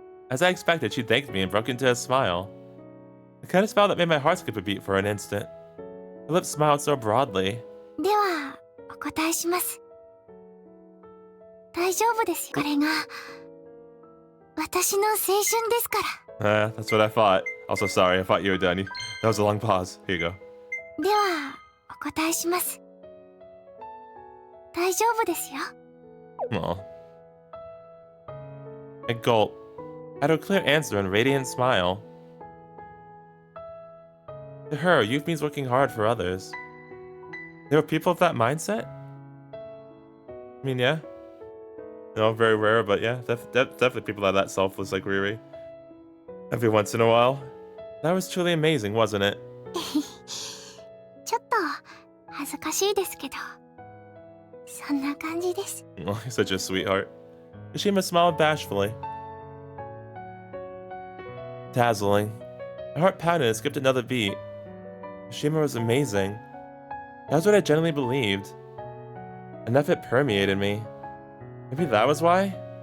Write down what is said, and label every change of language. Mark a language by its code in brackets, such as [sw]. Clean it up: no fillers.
[en] As I expected, she thanked me and broke into a smile. The kind of smile that made my heart skip a beat for an instant. Her lips smiled so broadly. [ja] では、お答えします。大丈夫ですよ。これが私の青春ですから。 [en] That's what I thought. Also, sorry, I thought you were done. That was a long pause. Here you go. [ja] では、お答えします。大丈夫ですよ。 [en] Aw. I gulp. I had a clear answer and radiant smile. To her, youth means working hard for others. There were people of that mindset? I mean, yeah. No, very rare, but yeah, definitely people that are that selfless like Riri. Every once in a while. That was truly amazing, wasn't it? [ja] ちょっと恥ずかしいですけど、そんな感じです。 [en] Oh, you're such a sweetheart. Kashima smiled bashfully. Dazzling. My heart pounded and skipped another beat. Kashima was amazing. That was what I genuinely believed. Enough it permeated me. Maybe that was why?